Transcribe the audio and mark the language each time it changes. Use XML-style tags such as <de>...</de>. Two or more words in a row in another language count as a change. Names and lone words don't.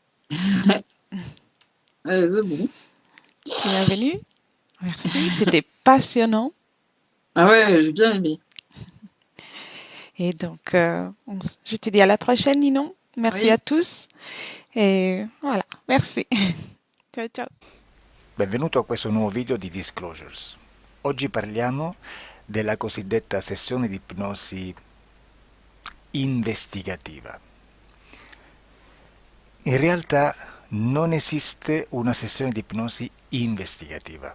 <fr>C'est bon. Bienvenue. Merci. C'était passionnant. Ah ouais, j'ai bien aimé. Et donc, je te dis à la prochaine, Ninon. Merci à Oui. tous. E voilà, merci.</fr> <it>Ciao ciao. Benvenuto a questo nuovo video di Disclosures. Oggi parliamo della cosiddetta sessione di ipnosi investigativa. In realtà non esiste una sessione di ipnosi investigativa.</it>